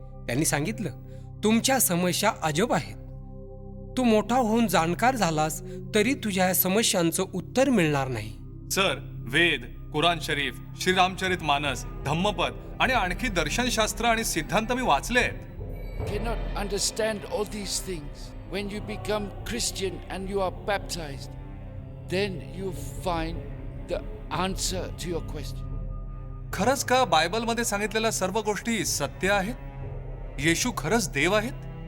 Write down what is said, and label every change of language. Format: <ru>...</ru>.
<mr>त्यांनी सांगितलं, तुमच्या समस्या अजब आहेत. तू मोठा होऊन जाणकार झालास तरी तुझ्या या समस्यांचं उत्तर मिळणार नाही. सर, वेद, कुराण शरीफ, श्रीरामचरित मानस, धम्मपद आणि आणखी दर्शनशास्त्र आणि सिद्धांत मी वाचले आहेत.</mr> <en>Cannot understand all these things. When you become Christian and you are baptized, then you find the answer to your question.</en> <mr>खरंच का बायबलमध्ये सांगितलेल्या सर्व गोष्टी सत्य आहेत? येशू खरंच देव आहेत?</mr>